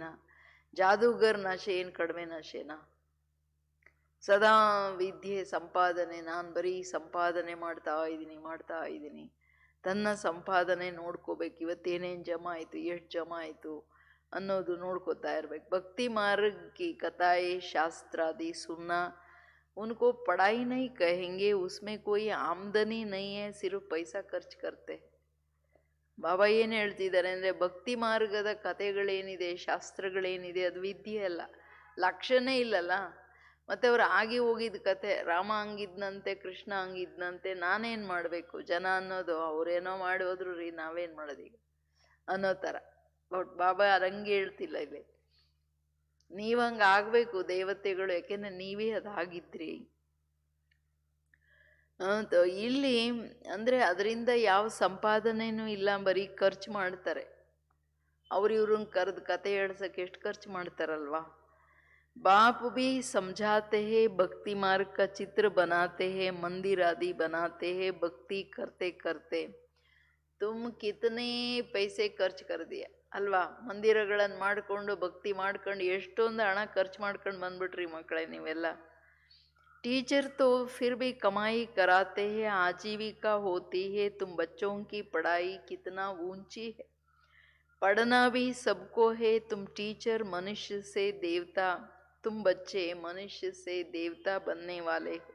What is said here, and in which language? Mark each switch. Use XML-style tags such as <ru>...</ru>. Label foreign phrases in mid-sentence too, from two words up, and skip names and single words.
<kn>ಜಾದೂಗರ್ ನಶೆ ಏನು ಕಡಿಮೆ ನಶೆನಾ? ಸದಾ ವಿದ್ಯೆ ಸಂಪಾದನೆ. ನಾನು ಬರೀ ಸಂಪಾದನೆ ಮಾಡ್ತಾ ಇದ್ದೀನಿ. ತನ್ನ ಸಂಪಾದನೆ ನೋಡ್ಕೋಬೇಕು. ಇವತ್ತೇನೇನು ಜಮಾ ಆಯಿತು, ಎಷ್ಟು ಜಮಾ ಆಯಿತು ಅನ್ನೋದು ನೋಡ್ಕೋತಾ ಇರ್ಬೇಕು.</kn> <hi>भक्ति मार्ग की कथाएं शास्त्रादि सुनना उनको पढ़ाई नहीं कहेंगे, उसमें कोई आमदनी नहीं है, सिर्फ पैसा खर्च करते.</hi> <kn>ಬಾಬಾ ಏನು ಹೇಳ್ತಿದ್ದಾರೆ ಅಂದರೆ, ಭಕ್ತಿ ಮಾರ್ಗದ ಕಥೆಗಳೇನಿದೆ, ಶಾಸ್ತ್ರಗಳೇನಿದೆ, ಅದು ವಿದ್ಯೆ ಅಲ್ಲ, ಲಕ್ಷ್ಯನೇ ಇಲ್ಲಲ್ಲ. ಮತ್ತು ಅವ್ರು ಆಗಿ ಹೋಗಿದ್ದ ಕಥೆ, ರಾಮ ಹಂಗಿದ್ನಂತೆ, ಕೃಷ್ಣ ಹಂಗಿದ್ನಂತೆ, ನಾನೇನು ಮಾಡಬೇಕು ಜನ ಅನ್ನೋದು, ಅವರೇನೋ ಮಾಡಿ ಹೋದ್ರು ರೀ, ನಾವೇನು ಮಾಡೋದೀಗ ಅನ್ನೋ ಥರ. ಬಟ್ ಬಾಬಾ ಅದಂಗೆ ಹೇಳ್ತಿಲ್ಲ ಇಲ್ಲಿ. ನೀವು ಹಂಗೆ ಆಗಬೇಕು ದೇವತೆಗಳು, ಯಾಕೆಂದರೆ ನೀವೇ ಅದಾಗಿದ್ರಿ. ಇಲ್ಲಿ ಅಂದರೆ ಅದರಿಂದ ಯಾವ ಸಂಪಾದನೆನೂ ಇಲ್ಲ, ಬರೀ ಖರ್ಚು ಮಾಡ್ತಾರೆ. ಇವ್ರನ್ನ ಕರೆದು ಕತೆ ಹೇಳ್ಸಕ್ಕೆ ಎಷ್ಟು ಖರ್ಚು ಮಾಡ್ತಾರಲ್ವಾ.</kn> <hi>बाप भी समझाते हैं, भक्ति मार्ग का चित्र बनाते हैं, मंदिर आदि बनाते हैं. भक्ति करते करते तुम कितने पैसे ಖರ್ಚು कर दिया ಅಲ್ವಾ.</hi> <kn>ಮಂದಿರಗಳನ್ನು ಮಾಡಿಕೊಂಡು ಭಕ್ತಿ ಮಾಡ್ಕೊಂಡು ಎಷ್ಟೊಂದು ಹಣ ಖರ್ಚು ಮಾಡ್ಕೊಂಡು ಬಂದ್ಬಿಟ್ರಿ ಮಕ್ಕಳೇ ನೀವೆಲ್ಲ.</kn> <hi>टीचर तो फिर भी कमाई कराते हैं, आजीविका होती है. तुम बच्चों की पढ़ाई कितना ऊंची है. पढ़ना भी सबको है. तुम टीचर मनुष्य से देवता, तुम बच्चे मनुष्य से देवता बनने वाले हो.</hi>